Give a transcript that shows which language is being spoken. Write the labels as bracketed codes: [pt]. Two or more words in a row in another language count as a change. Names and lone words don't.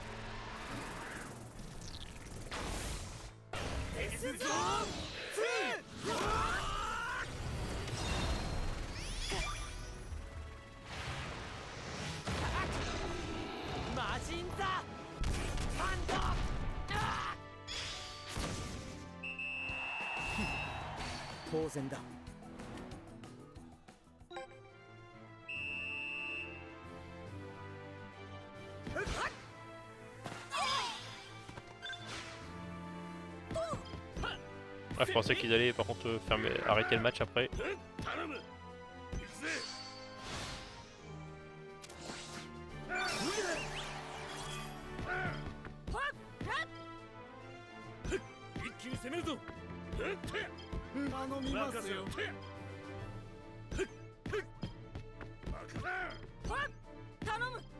[ja] デスゾーン2。マジンザハンド。当然だ。 [fr] Ouais, je pensais qu'ils allaient par contre arrêter le match après. [ja] 一気に攻めるぞ。頼みますよ。頼む。